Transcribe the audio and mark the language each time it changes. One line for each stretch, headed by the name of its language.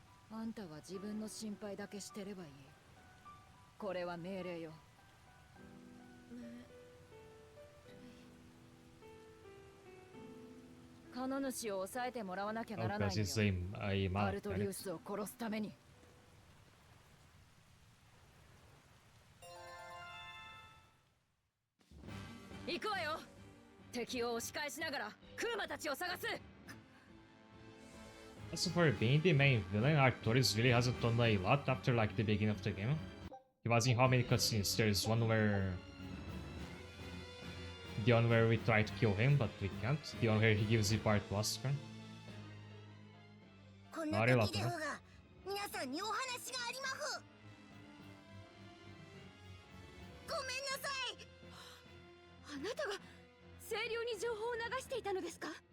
Japanese: あんたは自分の心配だけしてればいいこれは命令よ カノ主を抑えてもらわなきゃならないのよ。アルトリウスを殺すために。行くわよ。敵を押し返しながらクーマたちを探す。
English: As for being the main villain, Arcturus really hasn't done a lot after like the beginning of the game. He was in how many cutscenes? There's one where the one where we try to kill him, but we can't. The one where he gives the part to Oscar. Not a lot, huh?
Japanese: 皆さんにお話がありまふ。ごめんなさい。あなたが清涼に情報を流していたのですか？